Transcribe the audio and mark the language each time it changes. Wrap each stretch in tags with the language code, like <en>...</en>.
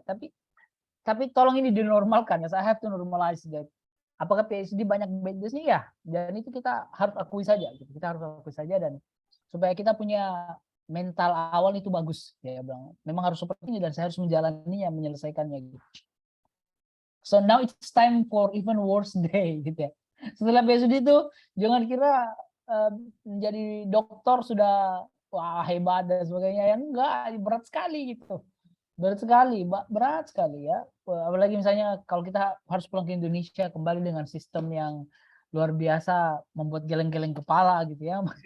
<id>Tapi tolong ini dinormalkan ya.</id> <en>I have to normalize that.</en> <id>Apakah PhD banyak bad days-nya? Ya. Dan itu kita harus akui saja. Kita harus akui saja dan supaya kita punya mental awal itu bagus. Ya bilang. Memang harus seperti ini dan saya harus menjalaninya, menyelesaikannya gitu.</id> <en>So now it's time for even worse day gitu ya.</en> <id>Setelah PhD itu jangan kira menjadi dokter sudah wah hebat dan sebagainya, yang enggak, berat sekali gitu. Berat sekali ya. Apalagi misalnya kalau kita harus pulang ke Indonesia kembali dengan sistem yang luar biasa, membuat geleng-geleng kepala gitu ya.</id>